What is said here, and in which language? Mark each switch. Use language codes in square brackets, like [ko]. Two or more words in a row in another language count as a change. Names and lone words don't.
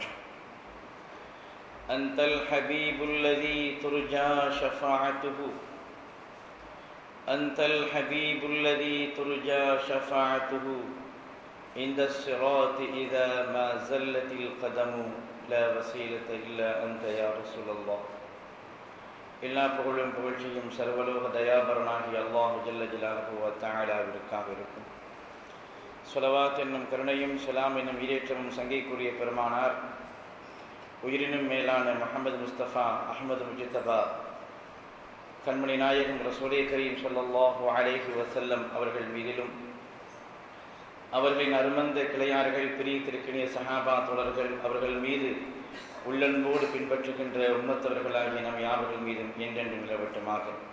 [ar] أنت الحبيب الذي ترجى شفاعته، أنت الحبيب الذي ترجى شفاعته عند الصراط إذا ما زلت القدم، لا وسيلة إلا أنت يا رسول الله. [ta] எல்லா புகழும் புகழ்ச்சியும் சர்வலோக தயாபரனாகிய அல்லாஹு [ar] جل جلاله [ta] வ தஆலாவிற்காக இருக்கும். ஸலவாத் என்னும் கருணையும் ஸலாம் என்னும் ஈரேற்றமும் சங்கைக்குரிய பெருமானார் உயிரினும் மேலான முஹம்மது முஸ்தபா அஹ்மது முஜ்தபா கண்மணி நாயகம் ரசூலே கரீம் [ar] صلى الله عليه وسلم [ta] அவர்கள் மீதிலும், அவர்களின் அருமந்த கிளையார்கள் பிரியத்திற்கினிய சஹாபா தோழர்கள் அவர்கள் மீது உள்ளன்போடு பின்பற்றுகின்ற உம்மத்தவர்களாகிய நம் யாவர்கள் மீதும் என்றென்று நிலவட்டுமாக.